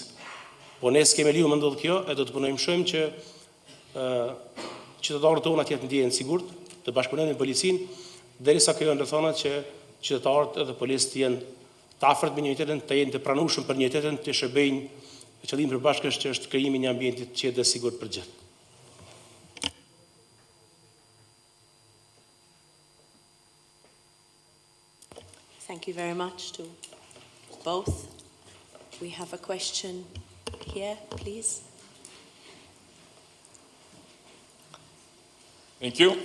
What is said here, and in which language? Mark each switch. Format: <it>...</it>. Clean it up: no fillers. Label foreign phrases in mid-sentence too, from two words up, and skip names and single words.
<sq>Po ne s'kemë liu më ndodh kjo, e do të punojmë shumë që qytetarët tonë atje të ndjehen sigurt, të bashkëpunojnë me policinë, derisa krijojnë rrethana që qytetarët edhe policët të jenë të afërt me njëri-tjetrin, të jenë të pranueshëm për njëri-tjetrin, të shërbejnë me qëllim përbashkës që është krijimi i një ambienti të qetë dhe sigurt për gjithë.</sq> <en>Thank you very much to both. We have a question here, please. Thank you.</en>